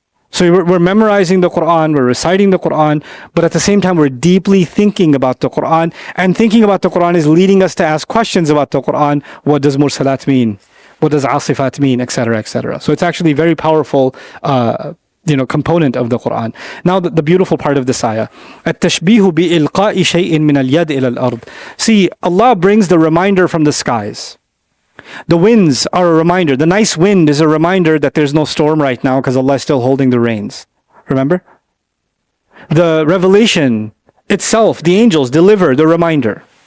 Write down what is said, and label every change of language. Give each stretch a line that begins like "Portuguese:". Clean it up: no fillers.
English: So we're memorizing the Quran, we're reciting the Quran, but at the same time we're deeply thinking about the Quran, and thinking about the Quran is leading us to ask questions about the Quran. What does mursalat mean? What does asifat mean? Etc. etc. So it's actually very powerful component of the Quran. Now the beautiful part of this ayah.
Arabic: التشبيه بإلقاء شيء من اليد إلى الأرض.
English: See, Allah brings the reminder from the skies. The winds are a reminder. The nice wind is a reminder that there's no storm right now because Allah is still holding the reins. Remember? The revelation itself, the angels deliver the reminder.